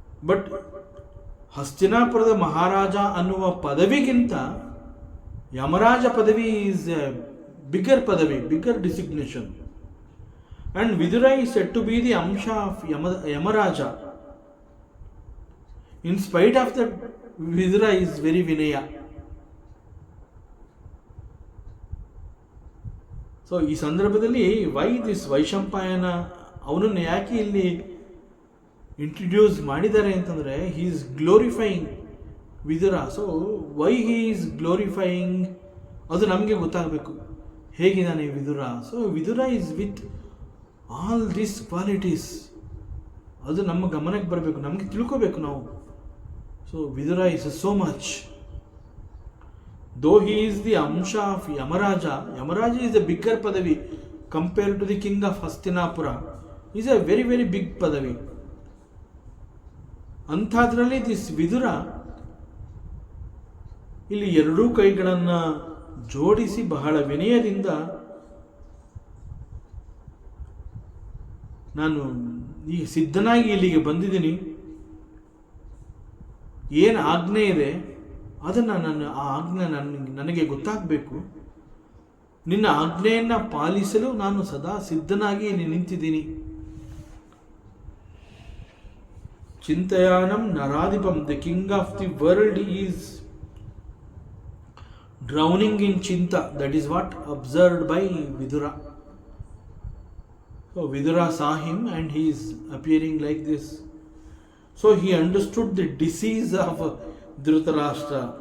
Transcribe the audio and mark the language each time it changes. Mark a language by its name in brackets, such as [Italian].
[Kannada] But ಹಸ್ತಿನಾಪುರದ ಮಹಾರಾಜ ಅನ್ನುವ ಪದವಿಗಿಂತ ಯಮರಾಜ ಪದವಿ [English] Is a bigger padavi, bigger designation. And Vidura is said to be the amsha of Yamaraja. In spite of that, Vidura is very Vinaya. [Kannada] So ಈ ಸಂದರ್ಭದಲ್ಲಿ [English] why this [Kannada] Vaishampayana ಅವನನ್ನು ಯಾಕೆ ಇಲ್ಲಿ ಇಂಟ್ರಡ್ಯೂಸ್ ಮಾಡಿದ್ದಾರೆ ಅಂತಂದರೆ [English] he is glorifying [Kannada] Vidura. [English] so why he is glorifying [Kannada] ಅದು ನಮಗೆ ಗೊತ್ತಾಗಬೇಕು, ಹೇಗಿದ್ದಾನೆ Vidura. So Vidura [English] is with all this qualities, [Kannada] ಅದು ನಮ್ಮ ಗಮನಕ್ಕೆ ಬರಬೇಕು, ನಮಗೆ ತಿಳ್ಕೋಬೇಕು ನಾವು. [English] So Vidura is so much. Though he is the Amsha of Yamaraja, Yamaraja is a bigger Padavi compared to the king of Hastinapura. He is a very, very big Padavi. [Kannada] ಅಂಥದ್ರಲ್ಲಿ this Vidura ಇಲ್ಲಿ ಎರಡೂ ಕೈಗಳನ್ನು ಜೋಡಿಸಿ ಬಹಳ ವಿನಯದಿಂದ ನಾನು ಈ ಸಿದ್ಧನಾಗಿ ಇಲ್ಲಿಗೆ ಬಂದಿದ್ದೀನಿ, ಏನು ಆಜ್ಞೆ ಇದೆ ಅದನ್ನು ಆ ಆಜ್ಞೆ ನನಗೆ ಗೊತ್ತಾಗಬೇಕು, ನಿನ್ನ ಆಜ್ಞೆಯನ್ನು ಪಾಲಿಸಲು ನಾನು ಸದಾ ಸಿದ್ಧನಾಗಿ ಇಲ್ಲಿ ನಿಂತಿದ್ದೀನಿ. [Sanskrit] ಚಿಂತಯಾನಂ ನರಾಧಿಪಂ, [English] The king of the world is drowning in chinta. That is what observed by Vidura. So Vidura saw him and he is appearing like this. So he understood the disease of Dhritarashtra.